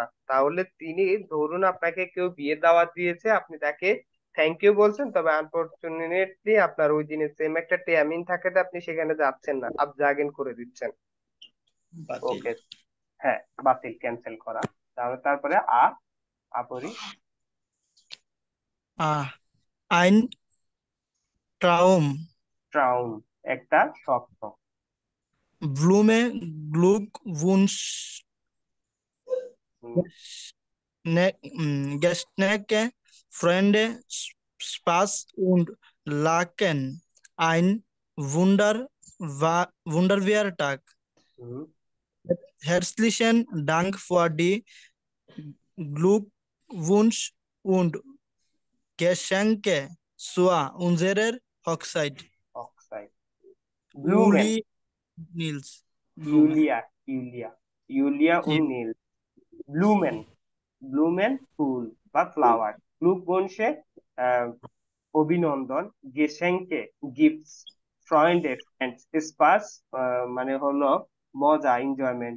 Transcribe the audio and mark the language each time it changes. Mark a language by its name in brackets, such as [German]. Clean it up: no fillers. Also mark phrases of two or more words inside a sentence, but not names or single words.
[Bangla] তাহলে তিনি ধরুন আপনাকে কেউ বিয়ে দাওয়াত দিয়েছে, আপনি তাকে [English] thank you [Bangla] বলছেন, তবে আনফরচুনেটলি আপনার ওই দিনে সেম একটা টাইমিং থাকে, তো আপনি সেখানে যাচ্ছেন না, আবজাগেন করে দিচ্ছেন। ওকে, হ্যাঁ, বাতিল, ক্যান্সেল করা। তাহলে তারপরে আপরি [German] Ein Traum. [Bangla] ট্রাউন, একটা স্বপ্ন। [German] Blume Glückwunsch Geschenke, Freunde, Spaß und Lachen. Ein wunderbarer Tag. Herzlichen Dank für die Glückwunsch und Geschenke zu unserer Hochzeit. [Bangla] ব্লুমেন, Uli Nils. ইউলিয়া, ইউলিয়া ও নীল। ব্লুমেন, ব্লুমেন ফুল বা ফ্লাওয়ার। গ্লুকবুনশে অভিনন্দন, গেশেঙ্কে গিফটস, ফ্রয়েন্ডে ফ্রেন্ডস, স্পাস মানে হলো মজা, এনজয়মেন্ট।